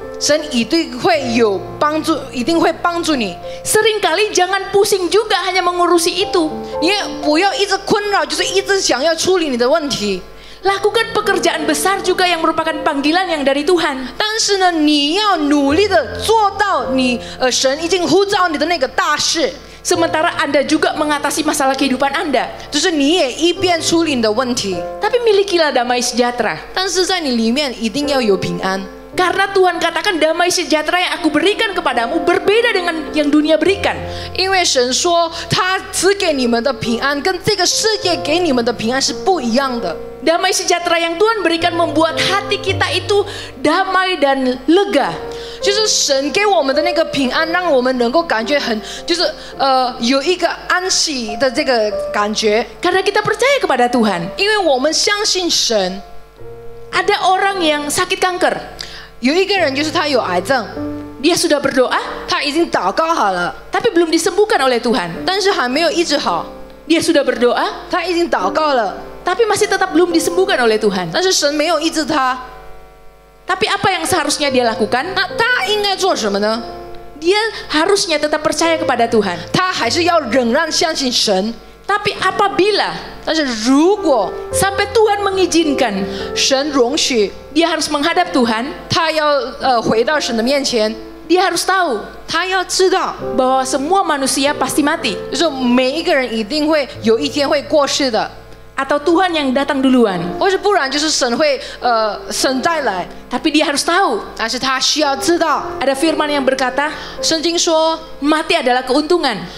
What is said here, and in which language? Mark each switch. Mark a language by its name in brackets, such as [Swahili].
[Chinese] 神一定会有帮助，一定会帮助你。 [Indonesian] Seringkali jangan pusing juga hanya mengurusi itu. [Chinese] 你也不要一直困扰，就是一直想要处理你的问题。 [Indonesian] Lakukan pekerjaan besar juga yang merupakan panggilan yang dari Tuhan. [Chinese] 但是呢，你要努力的做到你神已经呼召你的那个大事。 [Indonesian] Sementara Anda juga mengatasi masalah kehidupan Anda. [Chinese] 就是你也一边处理你的问题， [Indonesian] Tapi milikilah damai sejahtera. [Chinese] 但是在你里面一定要有平安。 [Indonesian] Karena Tuhan katakan damai sejahtera yang aku berikan kepadamu berbeda dengan yang dunia berikan. [Chinese] 因为神说他赐给你们的平安跟这个世界给你们的平安是不一样的。 [Indonesian] Damai sejahtera yang Tuhan berikan membuat hati kita itu damai dan lega. [Chinese] 就是神给我们的那个平安，让我们能够感觉很，就是有一个安息的这个感觉。 [Indonesian] Karena kita percaya kepada Tuhan. [Chinese] 因为我们相信神。 [Indonesian] Ada orang yang sakit kanker. [Chinese] 有一个人就是他有癌症， [Indonesian] Dia sudah berdoa, [Chinese] 他已经祷告好了， [Indonesian] tapi belum disembuhkan oleh Tuhan. [Chinese] 但是还没有医治好。 [Indonesian] Dia sudah berdoa, [Chinese] 他已经祷告了， [Indonesian] tapi masih tetap belum disembuhkan oleh Tuhan. [Chinese] 但是神没有医治他。 [Indonesian] Tapi apa yang seharusnya dia lakukan? [Chinese] 那他应该做什么呢？ [Indonesian] Dia harusnya tetap percaya kepada Tuhan. [Chinese] 他还是要仍然相信神。 [Indonesian] Tapi apabila [Chinese] 但是如果 [Indonesian] sampai Tuhan mengizinkan, [Chinese] 神容许 [Indonesian] dia harus menghadap Tuhan, [Chinese] 他要回到神的面前， [Indonesian] dia harus tahu [Chinese] 他要知道， [Indonesian] bahwa semua manusia pasti mati. [Chinese] 就是每一个人一定会有一天会过世的， [Indonesian] Atau Tuhan yang datang duluan. [Chinese] 或是不然就是神会神再来。 [Indonesian] Tapi dia harus tahu, [Chinese] 但是他需要知道， [Indonesian] ada firman yang berkata, [Chinese] 圣经说， [Indonesian] mati adalah keuntungan.